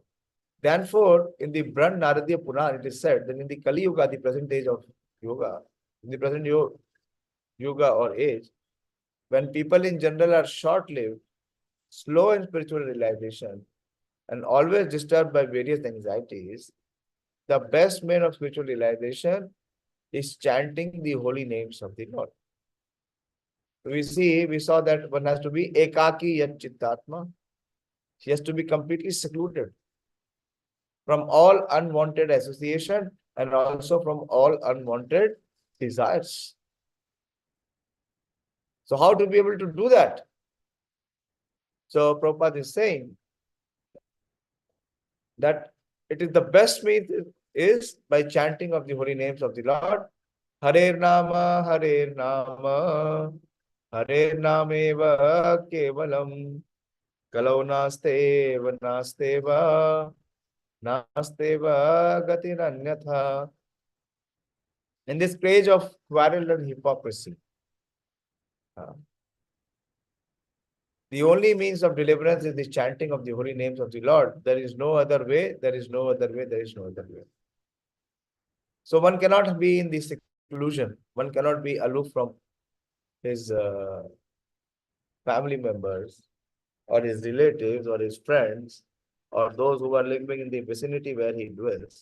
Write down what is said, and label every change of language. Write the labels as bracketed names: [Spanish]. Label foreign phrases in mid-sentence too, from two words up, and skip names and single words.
[English] Therefore, in the Brand Naradiya Puran, it is said that in the Kali Yuga, the present age of yoga, in the present yoga or age, when people in general are short-lived, slow in spiritual realization, and always disturbed by various anxieties, the best means of spiritual realization is chanting the holy names of the Lord. We saw that one has to be [Sanskrit] ekākī yata-cittātmā. [English] He has to be completely secluded from all unwanted association and also from all unwanted desires. So how to be able to do that? So Prabhupada is saying that it is the best means is by chanting of the holy names of the Lord. [Sanskrit] Hare Nama, Hare Nama, Hare Nameva Kevalam, Kalau Nasteva Nasteva, Nasteva Gatiranyatha. [English] In this age of quarrel and hypocrisy, the only means of deliverance is the chanting of the holy names of the Lord. There is no other way, there is no other way, there is no other way. So one cannot be in the seclusion, one cannot be aloof from his family members or his relatives or his friends or those who are living in the vicinity where he dwells.